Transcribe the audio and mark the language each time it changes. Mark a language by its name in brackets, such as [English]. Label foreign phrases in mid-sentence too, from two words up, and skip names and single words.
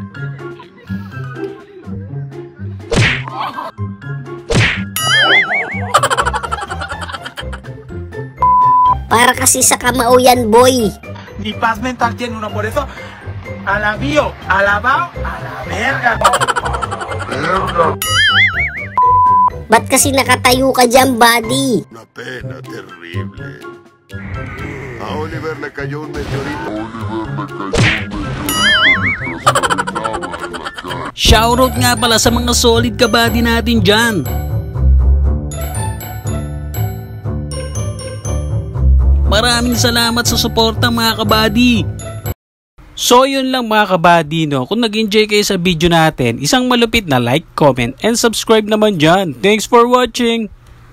[Filipino] Para kasi sa kamao yan, boy. [Spanish] Ni paz mental tiene uno, por eso a la bio, a la bao, a la verga. [Filipino] Ba't kasi nakatayo ka dyan, buddy? [Spanish] Una pena terrible. A Oliver le cayó un meteorito. [Filipino] Shoutout nga pala sa mga solid kabady natin dyan. Maraming salamat sa suporta mga kabady. So yun lang mga kabady, no? Kung nag-enjoy kayo sa video natin, isang malupit na [English] like, comment, and subscribe [Filipino] naman dyan. [English] Thanks for watching!